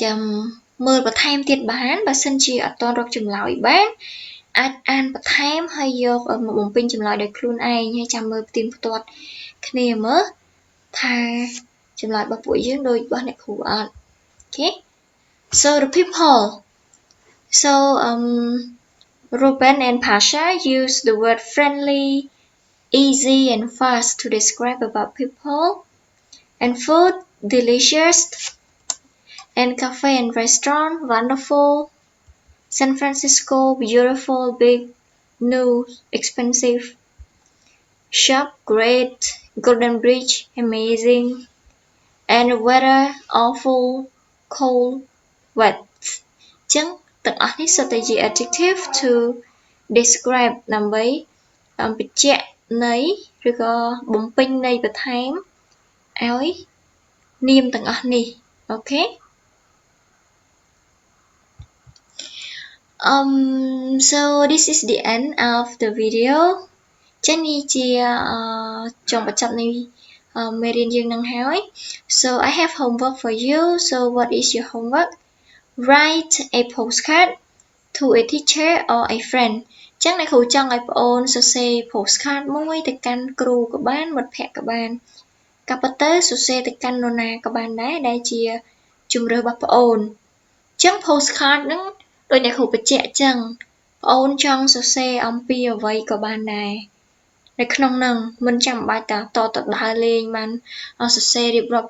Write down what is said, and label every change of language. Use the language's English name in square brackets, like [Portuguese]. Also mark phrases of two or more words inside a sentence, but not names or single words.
[Khmer] មើលបន្ថែមទៀតបានបើសិនជាអត់ទាន់រកចម្លើយបានអាចអានបន្ថែមហើយយកមកបំពេញចម្លើយ ដោយខ្លួនឯងហើយចាំមើលផ្ទៀងផ្ទាត់គ្នាមើលថាចម្លើយរបស់ពួកយើងដូចរបស់អ្នកគ្រូអត់ [English] Okay so the people so Ruben and Pasha use the word friendly easy and fast to describe about people and food delicious and cafe and restaurant wonderful San Francisco beautiful big new expensive shop great Golden Bridge amazing and weather awful cold wet [Khmer] ចឹងទាំងអស់នេះសុទ្ធតែជា [English] adjective to describe [Khmer] ដើម្បីបញ្ជាក់ន័យឬក៏បំពេញន័យបន្ថែមឲ្យនាមទាំងអស់នេះអូខេ [English] so this is the end of the video [Khmer] ចឹងនេះជាចុងបញ្ចប់នៃមេរៀនយើងនឹងហើយ [English] so I have homework for you so what is your homework write a postcard to a teacher or a friend [Khmer] ចឹងអ្នកគ្រូចង់ឲ្យបងអូនសរសេរ [English] postcard [Khmer] មួយទៅកាន់គ្រូក៏បានមិត្តភ័ក្តិក៏បានក៏ប៉ុន្តែសរសេ រទៅកាន់នរណាក៏បានដែរដែលជាជំរឿរបស់បងអូនចឹង postcard ហ្នឹងដូចអ្នកគ្រូបញ្ជាក់ចឹងបងអូនចង់សរសេរអំពីអ្វីក៏បានដែរនៅក្នុងហ្នឹងមិនចាំបាច់តដើរលេងបានសរសេររៀបរាប់